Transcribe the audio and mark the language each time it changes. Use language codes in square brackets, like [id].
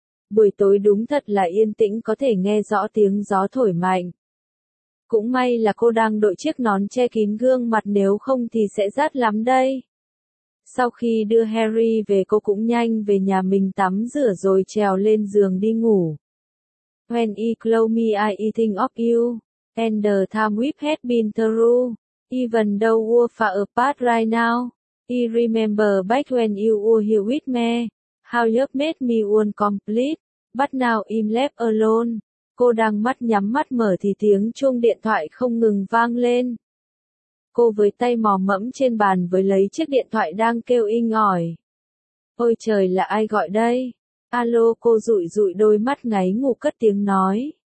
[vi] Buổi tối đúng thật là yên tĩnh, có thể nghe rõ tiếng gió thổi mạnh. Cũng may là cô đang đội chiếc nón che kín gương mặt, nếu không thì sẽ rát lắm đây. Sau khi đưa Harry về, cô cũng nhanh về nhà mình tắm rửa rồi trèo lên giường đi ngủ. [en] When I close my eyes, I think of you. And the time we've had been through. Even though we're far apart right now. I remember back when you were here with me. How you made me feel complete. But now I'm left alone. [vi] Cô đang mắt nhắm mắt mở thì tiếng chuông điện thoại không ngừng vang lên. Cô với tay mò mẫm trên bàn với lấy chiếc điện thoại đang kêu inh ỏi. Ôi trời, là ai gọi đây? Alo, cô dụi dụi đôi mắt ngáy ngủ cất tiếng nói.